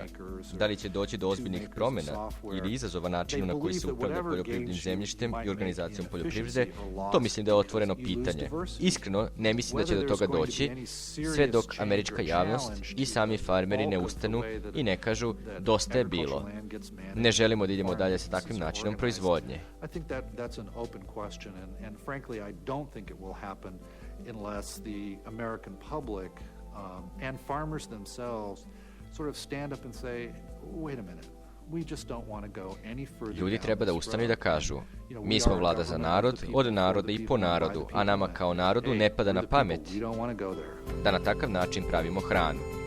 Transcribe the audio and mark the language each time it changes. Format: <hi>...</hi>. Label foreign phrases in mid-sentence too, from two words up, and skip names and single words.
<sr>Da li će doći do ozbiljnih promjena ili izazova načinu na koji se upravlja poljoprivrednim zemljištem i organizacijom poljoprivrede, to mislim da je otvoreno pitanje. Iskreno, ne mislim da će do toga doći, sve dok američka javnost i sami farmeri ne ustanu i ne kažu dosta je bilo. Ne želimo da idemo dalje sa takvim načinom proizvodnje.</sr> <en>I think that's an open question, and frankly, I don't think it will happen unless the American public and farmers themselves sort of stand up and say, wait a minute, we just don't want to go any further.</en> <sr>Ljudi treba da ustanu i da kažu, mi smo vlada za narod, od naroda i po narodu, a nama kao narodu ne pada na pamet da na takav način pravimo hranu.</sr>